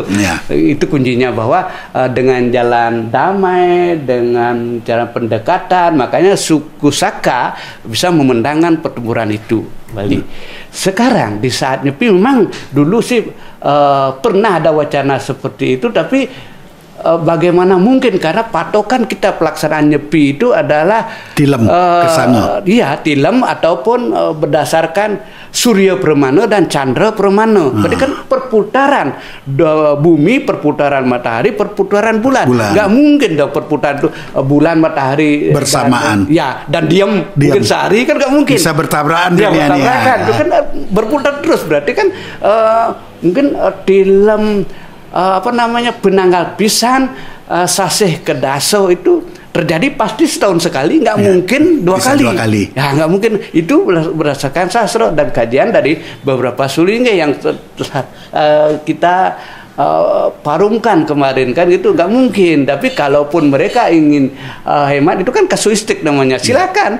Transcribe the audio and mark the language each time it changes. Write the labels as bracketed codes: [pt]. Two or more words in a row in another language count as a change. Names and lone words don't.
[id] Itu kuncinya, bahwa dengan jalan damai, dengan cara pendekatan, makanya suku Saka bisa memenangkan pertempuran itu Bali. Sekarang di saat Nyepi memang dulu sih pernah ada wacana seperti itu, tapi bagaimana mungkin, karena patokan kita pelaksanaan Nyepi itu adalah tilem kesana. Tilem ataupun berdasarkan Surya Permana dan Chandra Permana. Berarti kan perputaran bumi, perputaran matahari, perputaran bulan. Nggak mungkin dong perputaran bulan matahari bersamaan. Dan diam mungkin sehari kan nggak mungkin. Bisa bertabrakan. Bertabrakan. Itu kan berputar terus. Berarti kan mungkin tilem penanggal pisan sasih kedaso itu terjadi pasti setahun sekali, nggak mungkin dua kali. Ya nggak mungkin. Itu berdasarkan sastra dan kajian dari beberapa sulingnya yang kita parumkan kemarin kan gitu, nggak mungkin. Tapi kalaupun mereka ingin hemat, itu kan kasuistik namanya, silakan.